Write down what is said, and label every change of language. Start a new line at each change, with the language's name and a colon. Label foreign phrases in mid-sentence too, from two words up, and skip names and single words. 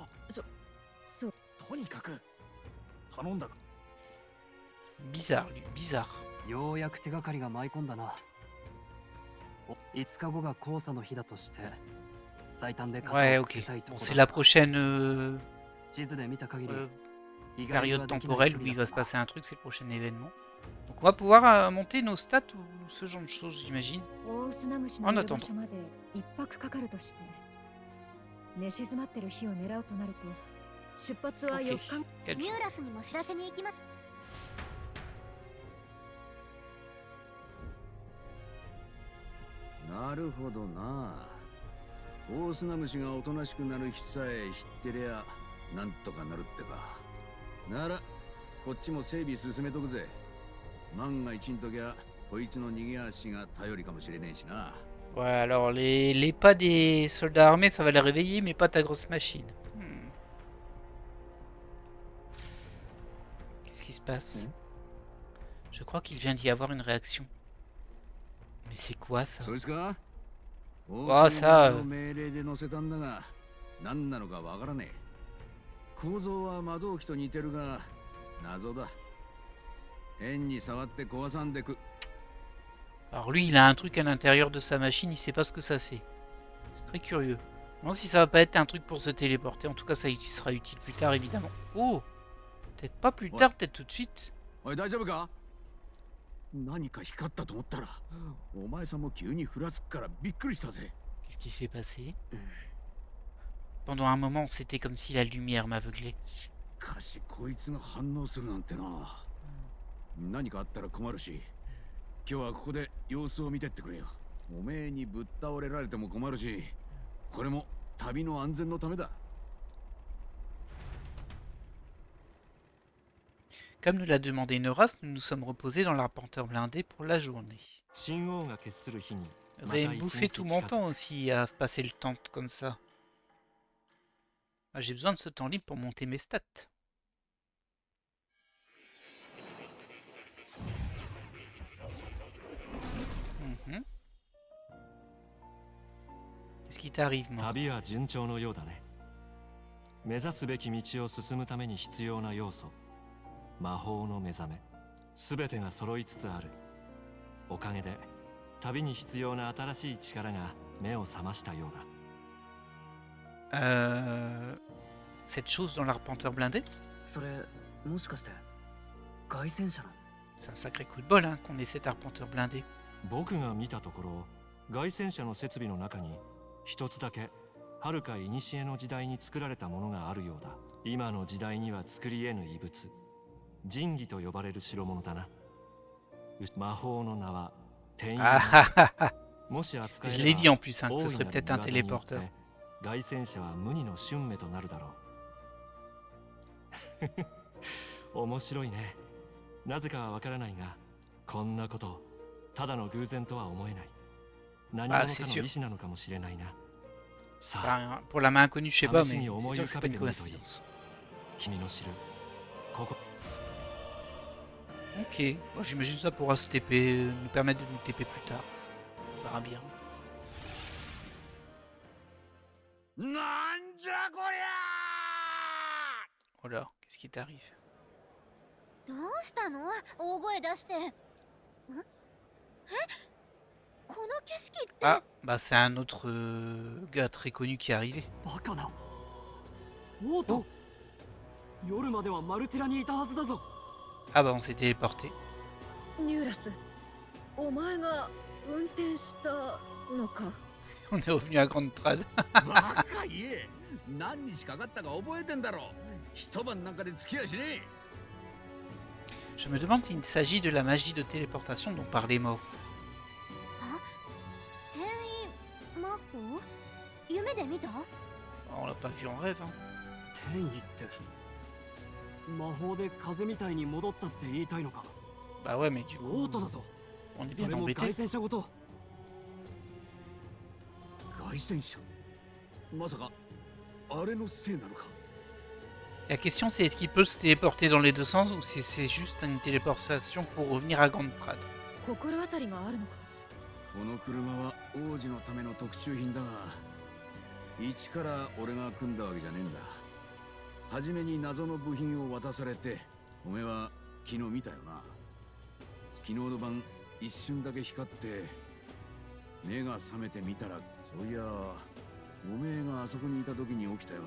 Japanese: そう。とにかく頼んだ。
French: Bizarre, lui, bizarre.
Japanese: ようやく手がかりが舞い込んだな。5日後が黄砂の日だとして、最短で
French: Ouais,
Japanese: 片をつ
French: ok.
Japanese: けたいと
French: Bon,
Japanese: こ
French: c'est
Japanese: ろ
French: la
Japanese: だ。
French: prochaine
Japanese: 地図で見た限り、
French: période temporelle où il va se passer un truc, c'est le prochain événement. Donc on va pouvoir monter nos stats ou ce genre de choses, j'imagine.
Japanese: オオスナムシのいる場所まで一泊かかるとして、寝静まってる日を狙うとなると、出発は
French: Ok,
Japanese: 4日。
French: 4
Japanese: ミュ
French: jours.
Japanese: ーラスにも知らせに行きます。なるほどな。オオスナムシがおとなしくなる日さえ知ってりゃなんとかなるってか。ならこっちも整備進めとくぜ。万が一んときゃこいつの逃げ足が頼りかもしれねえしな。
French: Ouais, alors les pas des soldats armés, ça va les réveiller, mais pas ta grosse machine. Qu'est-ce qui se passe? Je crois qu'il vient d'y avoir une réaction. Mais c'est quoi ça?
Japanese: そいつか？さあ命令で乗せたんだが、何なのかわからねえ。構造は魔導機と似てるが謎だ。変に触って壊さんでく。
French: Alors lui, il a un truc à l'intérieur de sa machine, il sait pas ce que ça fait. C'est très curieux. Non, si ça va pas être un truc pour se téléporter, en tout cas ça sera utile plus tard évidemment. Oh! Peut-être pas plus tard, peut-être tout de suite.
Japanese: おい大丈夫か？何か光ったと思ったら、お前さんも急にふらつくからびっくりしたぜ。
French: Qu'est-ce qui s'est passé? Pendant un moment, c'était comme si la lumière m'aveuglait.
Japanese: しかしこいつが反応するなんてな。何かあったら困るし、今日はここで様子を見てってくれよ。おめえにぶっ倒れられても困るし、これも旅の安全のためだ。
French: Comme nous l'a demandé Neuras, nous nous sommes reposés dans l'arpenteur blindé pour la journée. Vous avez bouffé tout mon temps aussi à passer le temps comme ça. Ah, j'ai besoin de ce temps libre pour monter mes stats. Qu'est-ce qui t'arrive, moi?
Japanese: 旅は順調のようだね。目指すべき道を進むために必要な要素、魔法の目覚め、すべてが揃いつつある。おかげで旅に必要な新しい力が目を覚ましたようだ。
French: Cette chose dans l'arpenteur blindé?
Japanese: それ、もしかして凱旋者の？
French: C'est un sacré coup de bol hein, qu'on ait cet arpenteur blindé.
Japanese: 僕が見たところ、凱旋者の設備の中に一つだけ遥か古の時代に作られたものがあるようだ。今の時代には作り得ぬ遺物、神器と呼ばれる代物だな。魔法の名は天意。もし扱えれば、
French: Je l'ai dit en plus, hein, que ce serait peut-être un téléporteur.
Japanese: 凱旋者は無二の春目となるだろう。面白いね。なぜかはわからないが、こんなことただの偶然とは思えない。何者かの意志なのかもしれないな。さあ、
French: Pour la main inconnue, je sais pas, mais c'est sûr que c'est pas une coïncidence.
Japanese: 君の知るここ。
French: Ok, bon, j'imagine ça pourra se TP, nous permettre de nous TP plus tard. On verra bien.
Japanese: なんじゃこりゃ！
French: Oh là, qu'est-ce qui t'arrive?
Japanese: どうしたの？大声出して。え？この景色って。
French: Ah, bah c'est un autre gars très connu qui est arrivé.
Japanese: バカな。オート。夜まではマルティラにいたはずだぞ。
French: Ah bah on s'est téléporté.
Japanese: ニューラス、お前が運転したのか？
French: On est revenu à Grande Trad.
Japanese: バカ言え。何日かかったか覚えてんだろ。一晩なんかで付き合いしねえ。
French: Je me demande s'il s'agit de la magie de téléportation dont parlait Mo.
Japanese: 転移魔法？夢で見た？
French: On l'a pas vu en rêve, hein.
Japanese: 転移って。魔法で風みたいに戻ったって言いたいのか？
French: Bah ouais, mais du
Japanese: オ
French: coup,
Japanese: ートだぞ。
French: on est
Japanese: そ
French: bien
Japanese: れも凱
French: embêté.
Japanese: 旋者ごと。凱旋者？まさかあれのせいなのか？
French: La question c'est est-ce qu'il peut se téléporter dans les deux sens ou si c'est juste une téléportation pour revenir à Grande Prade.
Japanese: 心当たりがあるのか。この車は王子のための特注品だが、一から俺が組んだわけじゃねえんだ。初めに謎の部品を渡されて、おめえは昨日見たよな。昨日の晩一瞬だけ光って目が覚めてみたら、そういやおめえがあそこにいた時に起きたよな。